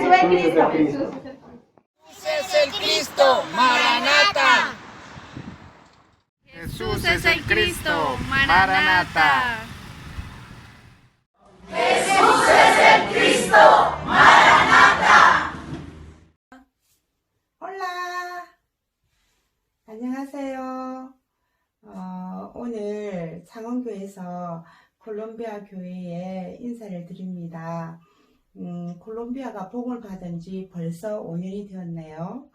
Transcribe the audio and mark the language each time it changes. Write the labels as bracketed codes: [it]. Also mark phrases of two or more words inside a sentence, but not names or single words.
[es] Jesús es el Cristo. Jesús es el Cristo, Maranata. Jesús es el Cristo, Maranata. Jesús es el Cristo, Maranata. [ko] 홀라! 안녕하세요. 오늘 창원교에서 콜롬비아 교회에 인사를 드립니다. 콜롬비아가 복음을 받은 지 벌써 5년이 되었네요.